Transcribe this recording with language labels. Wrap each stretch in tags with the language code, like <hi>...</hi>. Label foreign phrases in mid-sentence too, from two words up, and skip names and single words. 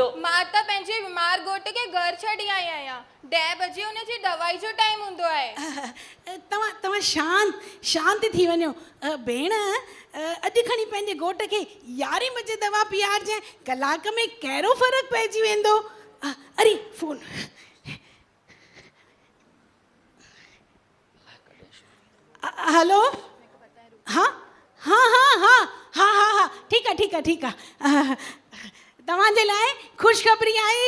<sd>मां त पंहिंजे बीमार घोट खे घर छॾी आई आहियां। 10 बजे हुनजी दवाई जो टाइम हूंदो आहे। तव्हां शांत थी वञो। भेण, अॼु खणी पंहिंजे घोट खे 11 बजे दवा पीआरजांइ, कलाक में कहिड़ो फ़र्क़ु पइजी वेंदो। अरे फोन। हेलो। हाँ हाँ हाँ हाँ हाँ हाँ हाँ ठीक आहे। तव्हांजे लाइ ख़ुशख़बरी आहे।</sd>